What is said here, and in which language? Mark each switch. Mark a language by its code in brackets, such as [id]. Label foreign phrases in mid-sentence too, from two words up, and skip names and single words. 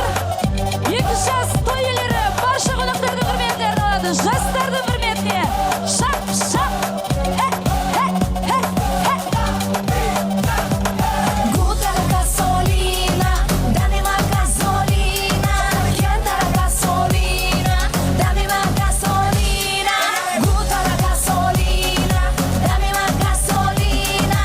[kk] 2 жас той иелері барша қонақтардың құрметтерін алады. Жастардың құрметіне шап, шап. [es] Gutara gasolina, dame más gasolina. Cantara gasolina, dame más gasolina. Gutara gasolina, dame más gasolina.